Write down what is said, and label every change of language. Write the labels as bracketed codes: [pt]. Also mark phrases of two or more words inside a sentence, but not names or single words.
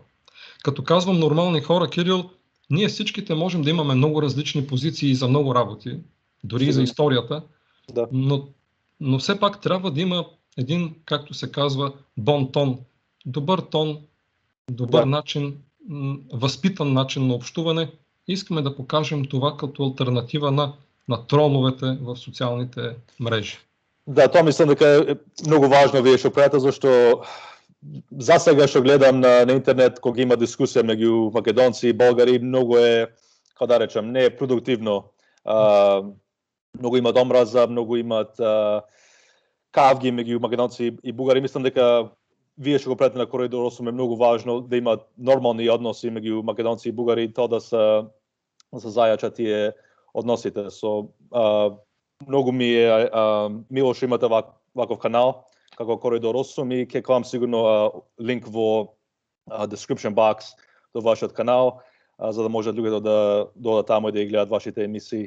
[bg] Като казвам нормални хора, Кирил, ние всичките можем да имаме много различни позиции за много работи, дори и за историята, но все пак трябва да има един, както се казва, бон тон, добър начин, възпитан начин на общуване. Искаме да покажем това като алтернатива на троловете в социалните мрежи. [mk] Да, това мислам дека е много важно вие што правите, зашто за сега што гледам на интернет кога има дискусија меѓу македонци и българи, много е, како да речем, не е продуктивно. Много имат омраза, много имат кавги меѓу македонци и бугари. Мислам дека вие што го правите на коридор 8 е многу важно да имат нормални односи меѓу македонци и бугари и тоа да се зајачат тие односите. Многу ми е мило што имате ваков канал како коридор 8 и ќе клам сигурно линк во [en] description box [mk] до вашиот канал, за да можат луѓето да додат таму и да ги гледат вашите емисии.